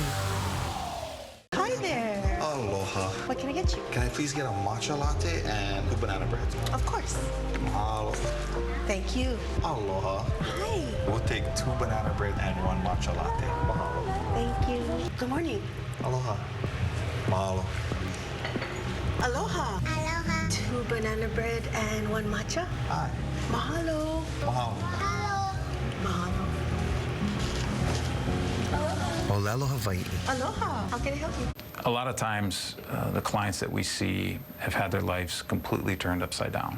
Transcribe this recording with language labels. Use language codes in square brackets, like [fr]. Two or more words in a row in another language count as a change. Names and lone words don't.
[en] Hi there. Aloha. What can I get you? Can I please get a matcha latte and 2 banana breads? Of course. Mahalo. Thank you. Aloha. Hi. We'll take 2 banana bread and 1 matcha latte. Mahalo. Thank you. Good morning. [haw] Aloha. Mahalo. Aloha. Aloha. [en] 2 banana bread and 1 matcha. Hi. Mahalo. Mahalo. Mahalo. [haw] Olelo Hawaii. [en] Aloha. How can I help you? A lot of times, the clients that we see have had their lives completely turned upside down.